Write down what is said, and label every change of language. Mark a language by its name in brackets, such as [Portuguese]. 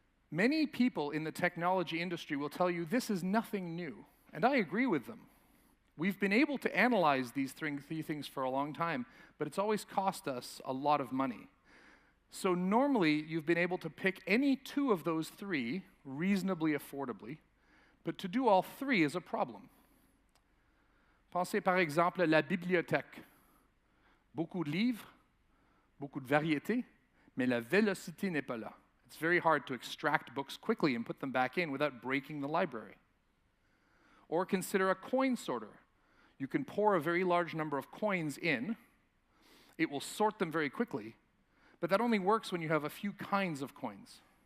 [English] Many people in the technology industry will tell you this is nothing new. And I agree with them. We've been able to analyze these three things for a long time, but it's always cost us a lot of money. So normally, you've been able to pick any two of those three reasonably affordably, but to do all three is a problem. [French] Pensez par exemple à la bibliothèque. Beaucoup de livres, beaucoup de variétés, mais la vélocité n'est pas là. [English] It's very hard to extract books quickly and put them back in without breaking the library. Or consider a coin sorter. You can pour a very large number of coins in. It will sort them very quickly, but that only works when you have a few kinds of coins.